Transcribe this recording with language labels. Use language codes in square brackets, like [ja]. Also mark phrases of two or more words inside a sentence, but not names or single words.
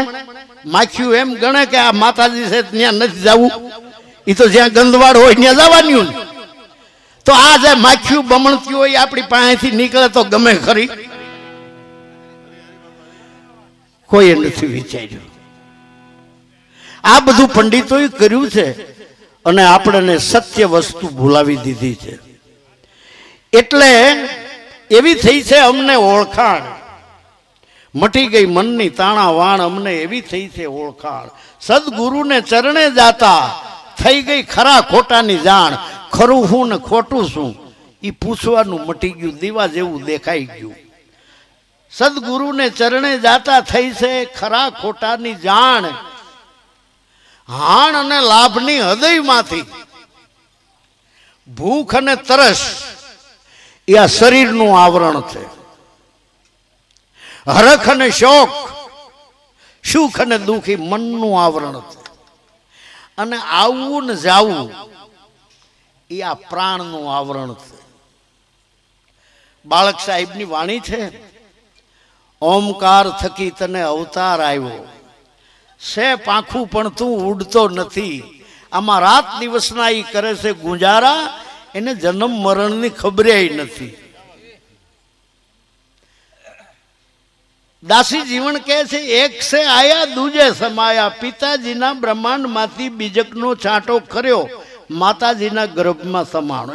[gu] માખ્યૂ એમ ગણે કે આ માતાજી સે ન્યા નહીં જાવૂ, ઈ તો જ્યાં ગંદવાડ હોય ન્યા જવાન્યૂ. તો આ જે માખ્યૂ બમણતી હોય આપણી પાસેથી નિકળે તો ગમે ખરી? કોઈ નહીં વિચાર્યુ. આ બધું પંડિતોએ કર્યું છે અને આપણે સત્ય વસ્તુ ભૂલાવી દીધી છે. એટલે એવી થઈ છે અમને ઓળખાણ. મટી ગઈ મનની તાણા વાણ, અમને એવી થઈ છે ઓળખાણ. સદગુરુને ચરણે જાતા થઈ ગઈ ખરા ખોટાની જાણ. ખરું હું ને ખોટું શું એ પૂછવાનું મટી ગયું, દીવા જેવું દેખાઈ ગયું. સદગુરુને ચરણે જાતા થઈ છે ખરા ખોટાની જાણ. હાણ અને લાભની હૃદયમાંથી ભૂખ અને તરસ યા શરીર નુ આવરણ થે. હરખ ને શોક, સુખ ને દુખી મન નુ આવરણ થે. અને આવૂ ને જાવૂ યા પ્રાણ નુ આવરણ થે. બાળક સાહેબ ની વાણી છે, ઓમકાર થકી તને અવતાર આવ્યો સે પાખૂ પણ તૂ ઉડતો નથી. આમા રાત દિવસના ઈ કરે છે ગુજારા, એને જન્મ મરણની ખબરે નથી. દાસી જીવન કહે છે [hi] एक से आया दूजे समाया. [gu] પિતાજીના બ્રહ્માંડમાંથી બીજકનો છાંટો કર્યો, માતાજીના ગર્ભમાં સમાણો.